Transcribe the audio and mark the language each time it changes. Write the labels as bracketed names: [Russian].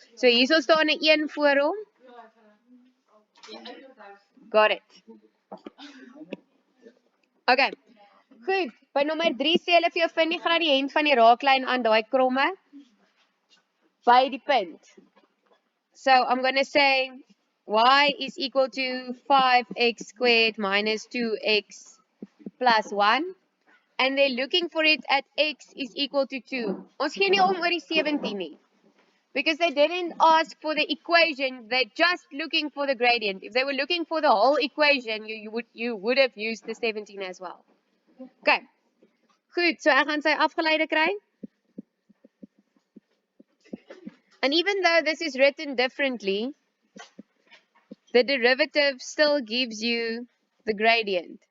[Afrikaans] So hierso staan 'n 1 voor hom. [English] Got it. [Afrikaans] Okay. Goed. By nommer 3 sê hulle vir jou vind die gradiënt van die raaklyn aan daai kromme by die punt. [English] So I'm going to say y is equal to 5x squared minus 2x plus 1. And they're looking for it at x is equal to 2. [Afrikaans] Ons gee nie om oor die 17 nie. [English] Because they didn't ask for the equation, they're just looking for the gradient. If they were looking for the whole equation, you would have used the 17 as well. Okay. [Afrikaans] Goed, so ek gaan sy afgeleide kry. [English] And even though this is written differently, the derivative still gives you the gradient.